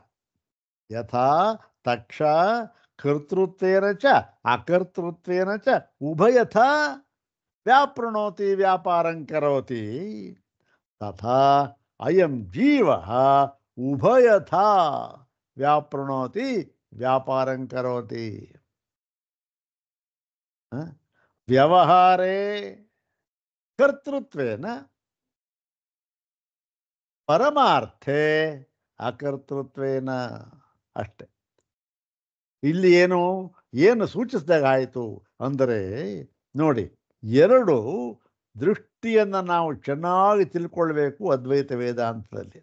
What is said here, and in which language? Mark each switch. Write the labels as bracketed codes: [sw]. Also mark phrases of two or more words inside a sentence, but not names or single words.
[sa] ಯಥಾ ತಕ್ಷ ಕರ್ತೃತ್ವೇನ ಚ ಅಕರ್ತೃತ್ವೇನ ಚ ಉಭಯಥಾ ವ್ಯಾಪೃಣೋತಿ ವ್ಯಾಪಾರಂ ಕರೋತಿ. ತಥಾ ಅಯಂ ಜೀವಃ ಉಭಯಥಾ ವ್ಯಾಪೃಣೋತಿ ವ್ಯಾಪಾರಂ ಕರೋತಿ. ವ್ಯವಹಾರೇ ಕರ್ತೃತ್ವೇನ, ಪರಮಾರ್ಥೆ ಅಕರ್ತೃತ್ವೇನ. [kn] ಅಷ್ಟೆ. ಇಲ್ಲಿ ಏನು ಸೂಚಿಸಿದಾಗಾಯಿತು ಅಂದರೆ, ನೋಡಿ, 2 ದೃಷ್ಟಿಯನ್ನು ನಾವು ಚೆನ್ನಾಗಿ ತಿಳ್ಕೊಳ್ಬೇಕು ಅದ್ವೈತ ವೇದಾಂತದಲ್ಲಿ.